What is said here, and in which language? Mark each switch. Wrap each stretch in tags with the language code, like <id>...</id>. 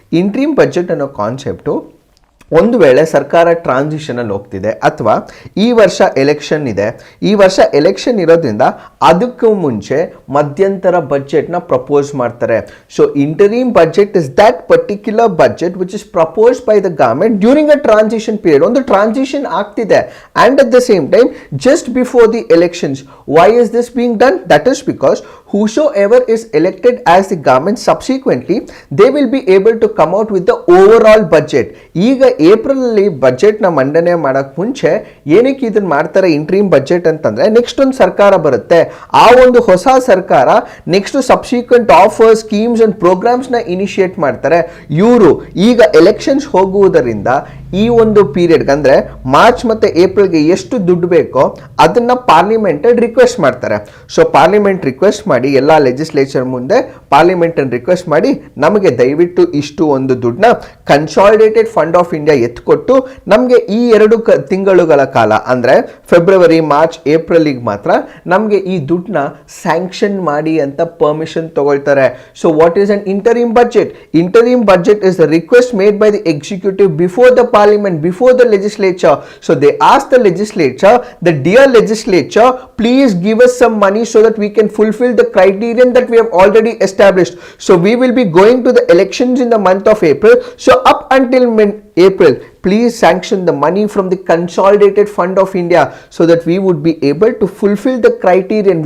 <kn>Interim budget ಅನ್ನೋ concept ಒಂದು ವೇಳೆ ಸರ್ಕಾರ ಟ್ರಾನ್ಸಿಷನಲ್ಲಿ ಹೋಗ್ತಿದೆ ಅಥವಾ ಈ ವರ್ಷ ಎಲೆಕ್ಷನ್ ಇದೆ, ಈ ವರ್ಷ ಎಲೆಕ್ಷನ್ ಇರೋದ್ರಿಂದ ಅದಕ್ಕೂ ಮುಂಚೆ ಮಧ್ಯಂತರ ಬಜೆಟ್ನ ಪ್ರಪೋಸ್ ಮಾಡ್ತಾರೆ.</kn> <en>So interim budget is that particular budget which is propose by the government during a transition period.</en> <kn>ಒಂದು ಟ್ರಾನ್ಸಿಷನ್ ಆಗ್ತಿದೆ</kn> <en>And at the same time just before the elections. Why is this being done? That is because whosoever is elected as the government subsequently, they will be able to come out with the overall budget.</en> <kn>ಈಗ ಏಪ್ರಿಲಲ್ಲಿ ಬಜೆಟ್ನ ಮಂಡನೆ ಮಾಡೋಕ್ಕೆ ಮುಂಚೆ ಏನಕ್ಕೆ ಇದನ್ನು ಮಾಡ್ತಾರೆ interim budget ಅಂತಂದರೆ, next ಒಂದು ಸರ್ಕಾರ ಬರುತ್ತೆ. ಆ ಒಂದು ಹೊಸ ಸರ್ಕಾರ next subsequent offers, schemes and ಪ್ರೋಗ್ರಾಮ್ಸ್ನ initiate ಮಾಡ್ತಾರೆ. ಇವರು ಈಗ ಎಲೆಕ್ಷನ್ಸ್ ಹೋಗುವುದರಿಂದ ಈ ಒಂದು ಪೀರಿಯಡ್ಗೆ ಅಂದರೆ ಮಾರ್ಚ್ ಮತ್ತು ಏಪ್ರಿಲ್ಗೆ ಎಷ್ಟು ದುಡ್ಡು ಬೇಕೋ ಅದನ್ನು ಪಾರ್ಲಿಮೆಂಟ್ ರಿಕ್ವೆಸ್ಟ್ ಮಾಡ್ತಾರೆ. ಸೊ ಪಾರ್ಲಿಮೆಂಟ್ ರಿಕ್ವೆಸ್ಟ್ ಮಾಡಿ ಎಲ್ಲ ಲೆಜಿಸ್ಲೇಚರ್ ಮುಂದೆ ಪಾರ್ಲಿಮೆಂಟನ್ನು ರಿಕ್ವೆಸ್ಟ್ ಮಾಡಿ, ನಮಗೆ ದಯವಿಟ್ಟು ಇಷ್ಟು ಒಂದು ದುಡ್ಡನ್ನ ಕನ್ಸಾಲಿಡೇಟೆಡ್ ಫಂಡ್ ಆಫ್ ಇಂಡಿಯಾ ಎತ್ಕೊಟ್ಟು ನಮಗೆ ಈ 2 ತಿಂಗಳುಗಳ ಕಾಲ ಅಂದರೆ ಫೆಬ್ರವರಿ, ಮಾರ್ಚ್, ಏಪ್ರಿಲ್ಗೆ ಮಾತ್ರ ನಮಗೆ ಈ ದುಡ್ಡನ್ನ ಸ್ಯಾಂಕ್ಷನ್ ಮಾಡಿ ಅಂತ ಪರ್ಮಿಷನ್ ತಗೊಳ್ತಾರೆ.</kn> <en>So what is an interim budget? Interim budget is the request made by the executive before the parliament, before the legislature. So they ask the legislature, the dear legislature, please give us some money so that we can fulfill the criterion that we have already established. So we will be going to the elections in the month of April. So up until April, please sanction the money from the consolidated fund of India so that we would be able to fulfill the criterion.</en>